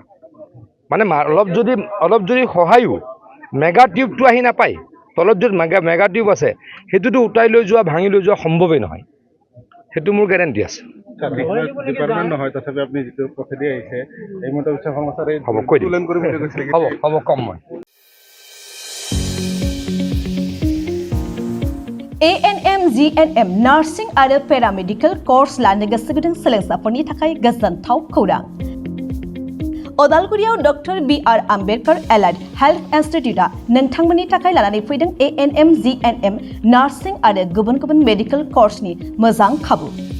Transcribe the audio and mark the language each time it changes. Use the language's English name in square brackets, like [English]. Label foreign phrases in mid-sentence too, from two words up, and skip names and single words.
[Assamese] মানে অলপ যদি সহায়ো মেগা টিউবটো আহি নাপায়, তলত য'ত [English] mega tube [Assamese] আছে সেইটোতো উটাই লৈ যোৱা, ভাঙি লৈ যোৱা সম্ভৱেই নহয়। সেইটো মোৰ গেৰেণ্টি আছে। ডিপাৰ্টমেণ্ট নহয়, তথাপি আপুনি যিটো পথেদি আহিছে এই মতে হ'ব কৈ দিম, হ'ব কম মই। [Bodo] ANM GNM नार्सिं आरो [English] paramedical course [Bodo] लानो गोसो गुदुं सोलोंसाफोरनि थाखाय गोजोनथाव खौरां। अदालगुरियाव डक्टर BR आम्बेडकर एलाइड हेल्थ इन्स्टिट्यूटआ नोंथांमोननि थाखाय लानानै फैदों ANM GNM नार्सिं आरो गुबुन गुबुन [English] medical course [Bodo] मोजां खाबु।